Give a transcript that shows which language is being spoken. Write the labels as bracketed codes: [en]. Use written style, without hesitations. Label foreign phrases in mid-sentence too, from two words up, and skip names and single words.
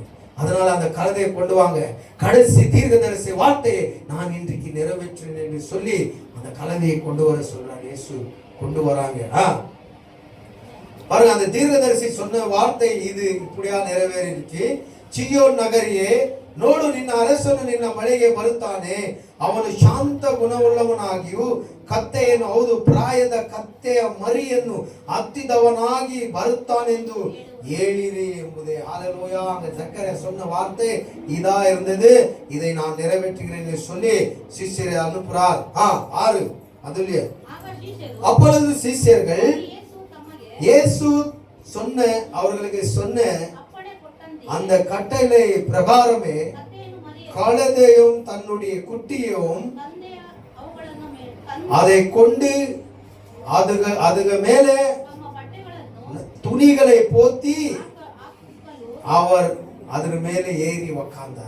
[ta] அதனால அந்த கழுதையை கொண்டு வாங்க. கடைசி தீர்க்கதரிசி வார்த்தையை நான் இன்றைக்கு நிறைவேற்றினேன் என்று சொல்லி அந்த கழுதையை கொண்டு வர சொல்றார் இயேசு. கொண்டு வராங்க. பாருங்க, அந்த தீர்க்கதரிசி சொன்ன வார்த்தை இது இப்படியா நிறைவேறிச்சு. [kn] சியோன் ನಗರಿಯೇ ನೋಡು, ನಿನ್ನ ಅರಸನು ನಿನ್ನ ಮಳೆಗೆ ಬರುತ್ತಾನೆ, ಅವನು ಶಾಂತ ಗುಣವುಳ್ಳವನಾಗಿಯೂ ಕತ್ತೆಯನ್ನು, ಹೌದು ಪ್ರಾಯದ ಕತ್ತೆಯ ಮರಿಯನ್ನು ಹತ್ತಿದವನಾಗಿ ಬರುತ್ತಾನೆಂದು ಹೇಳಿರಿ ಎಂಬುದೇ. [ta] ஹல்லேலூயா. அங்க சக்கரை சொன்ன வார்த்தை இதா இருந்தது, இதை நான் நிறைவேற்றுகிறேன் சொல்லி சிஷ்யரை அனுப்புறார். 6 அதுலயே, அப்பொழுது சிஷ்யர்கள் இயேசு சொன்ன அவர்களுக்கு சொன்ன அந்த கட்டளை பிரகாரமே கழுதையும் தன்னுடைய குட்டியும் அதை கொண்டு அதுக மேலே துணிகளை போத்தி அவர் அதன் மேலே ஏறி உக்காந்தார்.